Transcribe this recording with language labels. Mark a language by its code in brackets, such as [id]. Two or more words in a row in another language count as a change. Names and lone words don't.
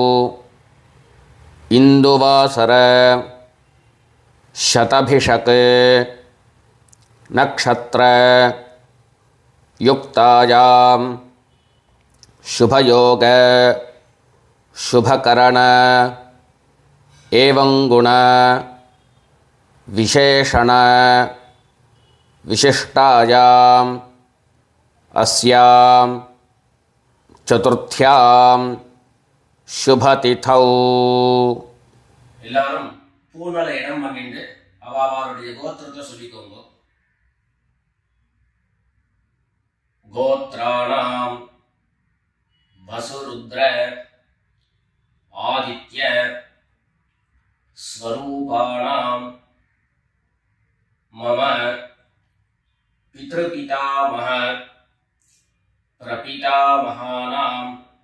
[sa] इन्दुवासर शतभिषक नक्षत्र युक्तायां शुभयोग शुभकरण एवं गुण विशेषण विशिष्टायां अस्यां चतुर्थ्यां शुभतिथौ [ta] எல்லாரும் பூநல இடம் பண்ணிட்டு அவளுடைய கோத்திரத்தை சொல்லிக்கோங்க. [sa] गोत्राणाम् वसुरुद्र आदित्य स्वरूपाणाम् मम पितृपितामह प्रपितामहानाम्.